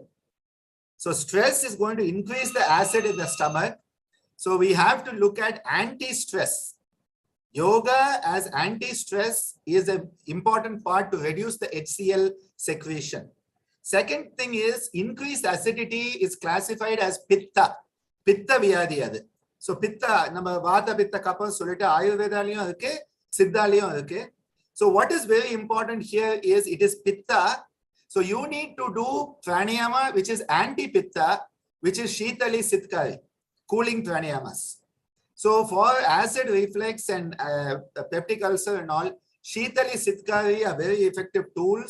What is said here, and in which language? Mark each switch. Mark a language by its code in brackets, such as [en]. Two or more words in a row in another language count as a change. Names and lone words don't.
[en] So stress is going to increase the acid in the stomach. So we have to look at anti-stress. Yoga as anti-stress is an important part to reduce the HCl secretion. Second thing is increased acidity is classified as pitta. [ta] பித்த வியாதி அது. So பித்த, நாம வாத பித்த கப சொல்லிட்டா ஆயுர்வேதலியும் இருக்கு, சித்தலியும் இருக்கு. [en] So what is very important here is it is pitta. So you need to do pranayama which is anti-pitta, which is shitali sitkari, cooling pranayamas. So for acid reflux and peptic ulcer and all, shitali sitkari are very effective tools.